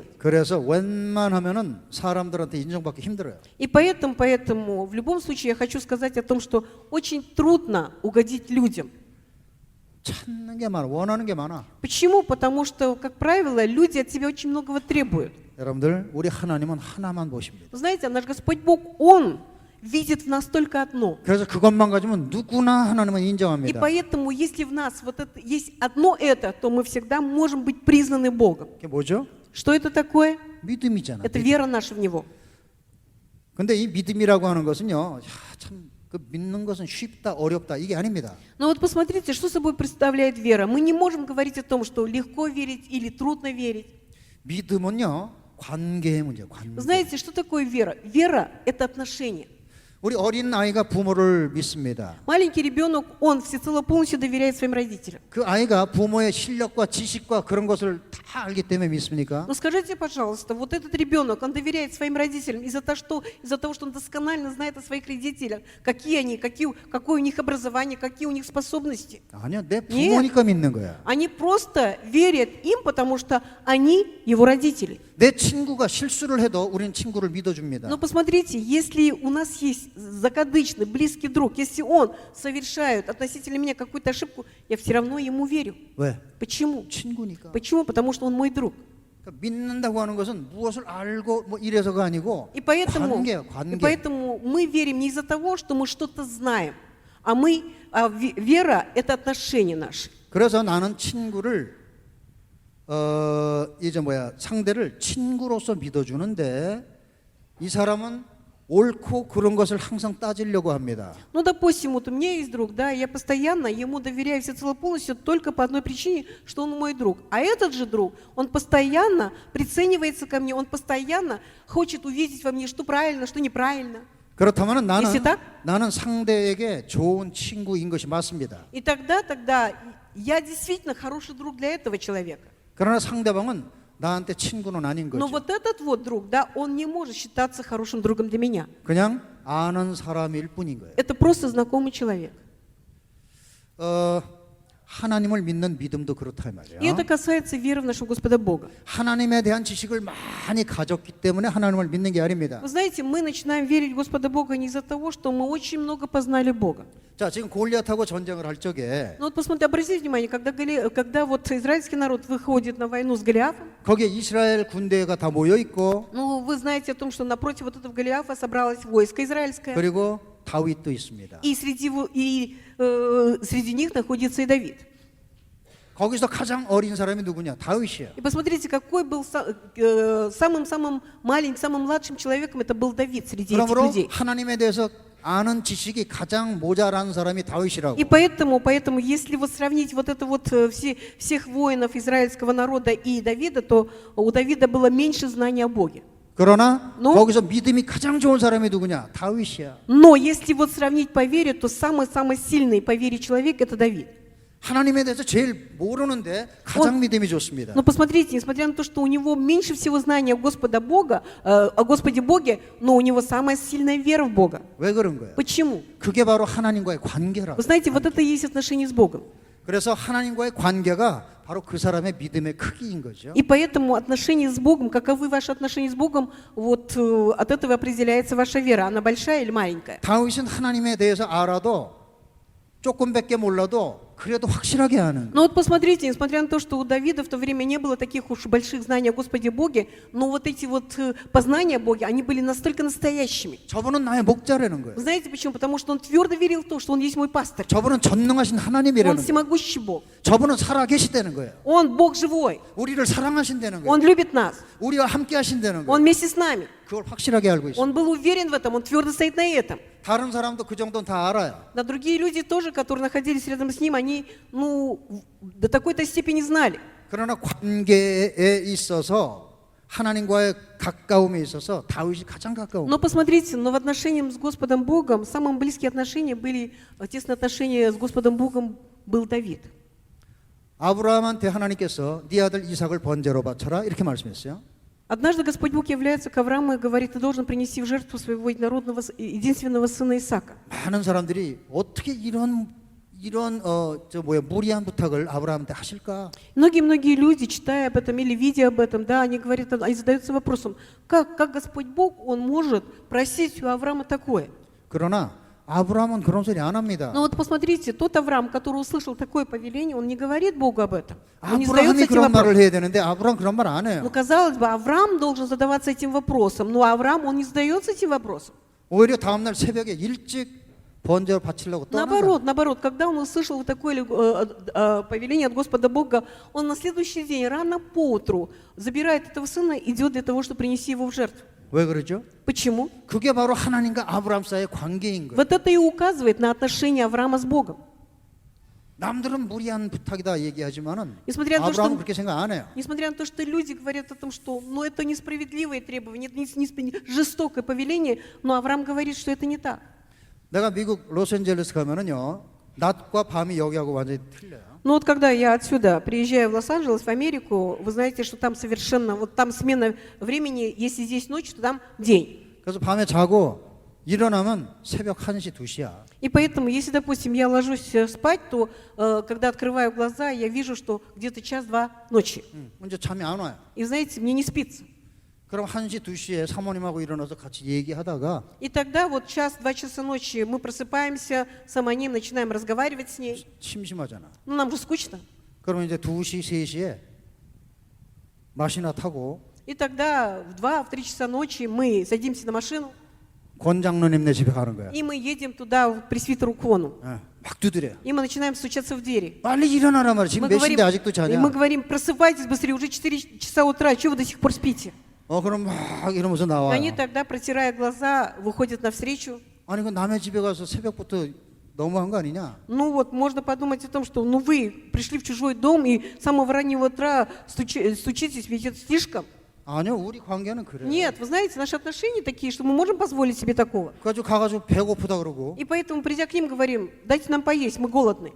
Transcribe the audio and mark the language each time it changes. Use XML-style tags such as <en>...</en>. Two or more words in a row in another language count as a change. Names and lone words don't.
<ko>그래서 웬만하면은 사람들한테 인정받기 힘들어요.</ko> <ru>И поэтому, в любом случае, я хочу сказать о том, что очень трудно угодить людям.</ru> <ko>찾는 게 많아, 원하는 게 많아.</ko> <ru>Почему? Потому что, как правило, люди от тебя очень многого требуют.</ru> <ko>여러분들, 우리 하나님은 하나만 보십니다.</ko> <ru>Знаете, наш Господь Бог, Он видит в нас только одно.</ru> <ko>그래서 그것만 가지면 누구나 하나님은</ko> <ru>И</ru> <ko>인정합니다.</ko> <ru>поэтому, если в нас вот это, есть одно это, то мы всегда можем быть признаны Богом.</ru> <ko>그게 뭐죠?</ko> <ru>Что это такое?</ru> <ko>믿음이잖아.</ko> <ru>Это вера наша в Него.</ru> <ko>근데 이 믿음이라고 하는 것은요, 참 그 믿는 것은 쉽다, 어렵다 이게 아닙니다.</ko> <ru>Но вот посмотрите, что собой представляет вера. Мы не можем говорить о том, что легко верить или трудно верить.</ru> <ko>믿음은요, 관계의 문제예요. 관계.</ko> <ru>Знаете, что такое вера? Вера – это отношение.</ru> <ko>우리 어린 아이가 부모를 믿습니다.</ko> <ru>Маленький ребенок, он всецело полностью доверяет своим родителям.</ru> <ko>그 아이가 부모의 실력과 지식과 그런 것을 다 알기 때문에 믿습니까?</ko> <ru>Но скажите, пожалуйста, вот этот ребенок, он доверяет своим родителям из-за того, что он досконально знает о своих родителях, какие они, какое у них образование, какие у них способности.</ru> <ko>아니요, 내 부모니까 믿는 거야.</ko> <ru>Они просто верят им, потому что они его родители.</ru> <ko>내 친구가 실수를 해도 우리는 친구를 믿어줍니다.</ko> <ru>Но посмотрите, если у нас есть закадычный, близкий друг, если он совершает относительно меня какую-то ошибку, я все равно ему верю.</ru> <ko>왜?</ko> <ru>Почему?</ru> <ko>친구니까.</ko> <ru>Почему? Потому что он мой друг.</ru> <ko>그러니까 믿는다고 하는 것은 무엇을 알고 뭐 이래서가 아니고</ko> <ru>И поэтому,</ru> <ko>관계예요, 관계.</ko> <ru>мы верим не из-за того, что мы что-то знаем, а вера – это отношения наши.</ru> <ko>그래서 나는 친구를 상대를 친구로서 믿어주는데 이 사람은 옳고 그런 것을 항상 따지려고 합니다.</ko> <ru>Ну, допустим, вот у меня есть друг, да, я постоянно ему доверяю всецело полностью только по одной причине, что он мой друг. А этот же друг, он постоянно приценивается ко мне, он постоянно хочет увидеть во мне, что правильно, что неправильно.</ru> <ko>그렇다면</ko> <ru>Если так?</ru> <ko>나는 상대에게 좋은 친구인 것이 맞습니다.</ko> <ru>И тогда я действительно хороший друг для этого человека.</ru> <ko>그러나 상대방은 나한테 친구는 아닌</ko> <ru>Но</ru> <ko>거죠.</ko> <ru>вот этот вот друг, да, он не может считаться хорошим другом для меня.</ru> <ko>그냥 아는 사람일 뿐인 거예요.</ko> <ru>Это просто знакомый человек.</ru> <ko>하나님을 믿는 믿음도 그렇다 이 말이에요.</ko> <ru>И это касается веры в нашего Господа Бога.</ru> <ko>하나님에 대한 지식을 많이 가졌기 때문에 하나님을 믿는 게 아닙니다.</ko> <ru>Вы знаете, мы начинаем верить в Господа Бога не из-за того, что мы очень много познали Бога.</ru> <ko>자, 지금 골리앗하고 전쟁을 할 적에</ko> <ru>Но вот посмотрите, обратите внимание, когда вот израильский народ выходит на войну с Голиафом,</ru> <ko>거기에 이스라엘 군대가 다 모여 있고</ko> <ru>ну, вы знаете о том, что напротив вот этого Голиафа собралось войско израильское,</ru> <ko>그리고 다윗도 있습니다.</ko> <ru>и среди них находится и Давид.</ru> <ko>거기서 가장 어린 사람이 누구냐? 다윗이에요.</ko> <ru>И посмотрите, какой был самым маленьким, самым младшим человеком, это был Давид среди этих</ru> <ko>그러므로</ko> <ru>людей.</ru> <ko>하나님에 대해서 아는 지식이 가장 모자란 사람이 다윗이라고.</ko> <ru>И поэтому, если вот сравнить вот это вот всех воинов израильского народа и Давида, то у Давида было меньше знаний о Боге.</ru> <ko>그러나</ko> <ru>Ну?</ru> <ko>거기서 믿음이 가장 좋은 사람이 누구냐? 다윗이야.</ko> <ru>Но если вот сравнить по вере, то самый сильный по вере человек это Давид.</ru> <ko>하나님에 대해서 제일 모르는데 가장 믿음이 좋습니다.</ko> <ru>Но посмотрите, несмотря на то, что у него меньше всего знания о Господе Боге, но у него самая сильная вера в Бога.</ru> <ko>왜 그런 거예요?</ko> <ru>Почему?</ru> <ko>그게 바로 하나님과의 관계라고.</ko> <ru>Вы знаете, вот это и есть отношение с Богом.</ru> <ko>그래서 하나님과의 관계가 바로 그 사람의 믿음의 크기인 거죠.</ko> <ru>И поэтому отношения с Богом, каковы ваши отношения с Богом, вот от этого определяется ваша вера, она большая или маленькая.</ru> <ko>다윗은 하나님에 대해서 알아도 조금밖에 몰라도 그래도 확실하게 아는.</ko> <ru>Но вот посмотрите, несмотря на то, что у Давида в то время не было таких уж больших знаний о Господе Боге, но вот эти вот познания о Боге, они были настолько настоящими.</ru> <ko>저분은 나의 목자라는 거예요.</ko> <ru>Вы знаете почему? Потому что он твердо верил в то, что он есть мой пастырь.</ru> <ko>저분은 전능하신</ko> <ru>Он</ru> <ko>하나님이라는 거예요.</ko> <ru>всемогущий Бог.</ru> <ko>저분은 살아 계시다는 거예요.</ko> <ru>Он Бог живой.</ru> <ko>우리를 사랑하신다는 거예요.</ko> <ru>Он любит нас.</ru> <ko>우리와 함께 하신다는 거예요.</ko> <ru>Он вместе с нами.</ru> <ko>그걸 확실하게 알고 있어요.</ko> <ru>Он был уверен в этом, он твердо стоит на этом.</ru> <ko>다른 사람도 그 정도는 다 알아요.</ko> <ru>Да другие люди тоже, которые находились рядом с ним, они, до такой-то степени знали.</ru> <ko>그러나 관계에 있어서 하나님과의 가까움에 있어서 다윗이 가장 가까운.</ko> <ru>Но посмотрите, но в отношениях с Господом Богом, самые близкие отношения были, тесные отношения с Господом Богом был Давид.</ru> <ko>아브라함한테 하나님께서 네 아들 이삭을 번제로 바쳐라 이렇게 말씀했어요.</ko> <ru>Однажды Господь Бог является к Аврааму и говорит: ты должен принести в жертву своего единственного сына Исаака.</ru> <ko>많은 사람들이 어떻게 이런 무리한 부탁을 아브라함한테 하실까?</ko> <ru>Многие люди, читая об этом или видя об этом, да, они говорят, и задаются вопросом, как Господь Бог, Он может просить у Авраама такое?</ru> <ko>그러나 아브라함은 그런 소리 안 합니다.</ko> <ru>Но вот посмотрите, тот Авраам, который услышал такое повеление, он не говорит Богу об этом. Он не</ru> <ko>아브라함이</ko> <ru>задается этим</ru> <ko>그런 말을</ko> <ru>вопросом.</ru> <ko>해야 되는데 아브라함 그런 말 안 해요.</ko> <ru>Ну, казалось бы, Авраам должен задаваться этим вопросом, но Авраам, он не задается этим вопросом.</ru> <ko>오히려 다음날 새벽에 일찍 번제로 바치려고 떠나서</ko> <ru>Наоборот, когда он услышал вот такое повеление от Господа Бога, он на следующий день, рано поутру, забирает этого сына и идет для того, чтобы принести его в жертву.</ru> <ko>왜 그러죠?</ko> <ru>Почему?</ru> <ko>그게 바로 하나님과 아브라함 사이의 관계인 거예요.</ko> <ru>Вот это и указывает на отношения Авраама с Богом.</ru> <ko>남들은 무리한 부탁이다 얘기하지만은</ko> <ru>Несмотря на то,</ru> <ko>아브라함은</ko> <ru>что</ru> <ko>그렇게 생각 안 해요.</ko> <ru>Несмотря на то, что люди говорят о том, что это несправедливые требования, это жестокое повеление, но Авраам говорит, что это не так.</ru> <ko>내가 미국 로스앤젤레스 가면은요 낮과 밤이 여기하고 완전히 틀려요.</ko> <ru>Ну вот когда я отсюда приезжаю в Лос-Анджелес, в Америку, вы знаете, что там совершенно, вот там смена времени, если здесь ночь, то там день.</ru> <ko>그래서 밤에 자고 일어나면 새벽 1시, 2시야.</ko> <ru>И поэтому, если, допустим, я ложусь спать, то когда открываю глаза, я вижу, что где-то 1-2 ночи.</ru> <ko>이제 잠이 안 와요.</ko> <ru>И знаете, мне не спится.</ru> <ko>그럼 1시, 2시에 사모님하고 일어나서 같이 얘기하다가</ko> <ru>И тогда вот 1-2 часа ночи мы просыпаемся, сама ним начинаем разговаривать с ней.</ru> <ko>심심하잖아.</ko> <ru>Ну, нам же скучно.</ru> <ko>그러면 이제 2시, 3시에 마시나 타고</ko> <ru>И тогда в 2-3 часа ночи мы садимся на машину,</ru> <ko>권장로님네 집에 가는 거야.</ko> <ru>и мы едем туда, в пресвитеру Кону.</ru> <ko>막 두드려.</ko> <ru>И мы начинаем стучаться в двери.</ru> <ko>빨리 일어나라 말이야. 지금</ko> <ru>Мы</ru> <ko>몇</ko> <ru>говорим,</ru> <ko>시인데 아직도</ko> <ru>и</ru> <ko>자냐?</ko> <ru>мы говорим, просыпайтесь быстрее, уже 4 часа утра, чего вы до сих пор спите?</ru> <ko>그럼 막 이러면서</ko> <ru>И</ru> <ko>나와요.</ko> <ru>они тогда, протирая глаза, выходят навстречу.</ru> <ko>아니 그 남의 집에 가서 새벽부터 너무한 거 아니냐?</ko> <ru>Ну вот, можно подумать о том, что ну вы пришли в чужой дом и с самого раннего утра стучитесь, ведь это слишком.</ru> <ko>아니요, 우리 관계는 그래.</ko> <ru>Нет, вы знаете, наши отношения такие, что мы можем позволить себе такого.</ru> <ko>그래가지고 가가지고 배고프다 그러고</ko> <ru>И поэтому, придя к ним, говорим, дайте нам поесть, мы голодны.</ru>